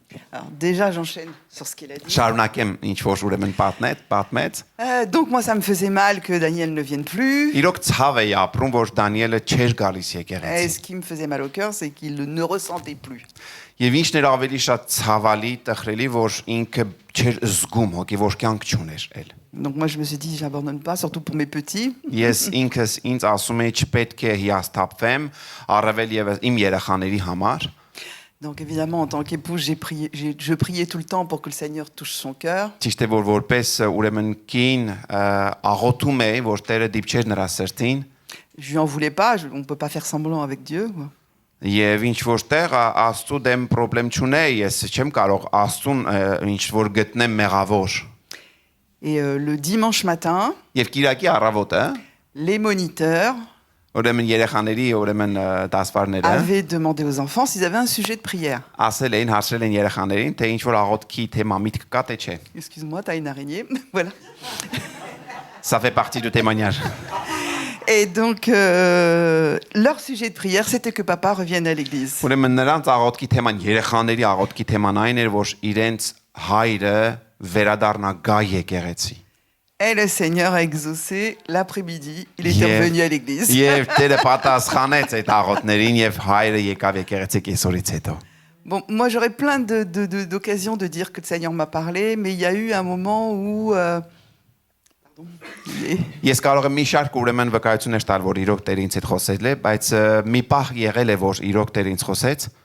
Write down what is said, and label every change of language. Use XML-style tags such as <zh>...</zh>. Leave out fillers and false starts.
<fr>Alors déjà, j'enchaîne sur ce qu'il a dit.</fr> <hy>Շարունակեմ ինչ որ ուրեմն պատմեց։</hy> <fr>Donc moi, ça me faisait mal que Daniel ne vienne plus.</fr> <hy>Իրոք ցավ է ապրում, որ Դանիելը չէր գալիս</hy> <fr>Et</fr> <hy>եկեղեցի։</hy> <fr>ce qui me faisait mal au cœur, c'est qu'il ne ressentait plus.</fr> <hy>Եվ ինչն էր ավելի շատ ցավալի, տխրելի, որ ինքը չէր զգում, հոգևոր կյանք չուներ էլ։</hy> <fr>Donc moi, je me suis dit, j'abandonne pas, surtout pour mes petits.</fr> <hy>Ես ինքս ինձ ասում եի չպետք է հիասթափվեմ, առավել եւս իմ երեխաների համար։</hy> <fr>Donc évidemment, en tant qu'épouse, je priais tout le temps pour que le Seigneur touche son cœur.</fr> <hy>Ճիշտ է որ որպես ուրեմն կին աղոթում էի, որ Տերը դիպչեր նրա սրտին։</hy> <fr>Je lui en voulais pas, on peut pas faire semblant avec Dieu. Quoi.</fr> <hy>Եվ ինչ որտեղ Աստծո դեմ խնդրեմ չունեի, ես չեմ կարող Աստծուն ինչ որ գտնեմ մեղավոր։</hy> <fr>Et le dimanche matin,</fr> <hy>Եվ Կիրակի առավոտը</hy> <fr>les moniteurs</fr> <hy>ուրեմն երեխաների ուրեմն դասվարները</hy> <fr>avaient demandé aux enfants s'ils avaient un sujet de prière.</fr> <hy>ասել էին, հարցրել են երեխաներին, թե ինչ որ աղոթքի թեմա միտք կա թե չէ։</hy> <fr>Excuse-moi, t'as une araignée. Voilà. Ça fait partie du témoignage։ Et donc, leur sujet de prière, c'était que papa revienne à l'église.</fr> <hy>Ուրեմն նրանց աղոթքի թեման, երեխաների աղոթքի թեման այն էր, որ իրենց հայրը վերադառնա գա եկեղեցի։</hy> <fr>Et le Seigneur a exaucé l'après-midi. Il était revenu à l'église.</fr> <hy>Եվ Տերը պատասխանեց այդ աղոթներին եւ հայրը եկավ եկեղեցի կեսօրից հետո։</hy> <fr>Bon, moi, j'aurais plein d'occasions de dire que le Seigneur m'a parlé, mais il y a eu un moment où...</fr> <hy>Ես կարող եմ մի շարք ուրեմն վկայություններ տալ, որ իրոք Տերը ինձ հետ խոսել է, բայց մի պահ եղել է, որ իրոք Տերը ինձ խոսեց,</hy>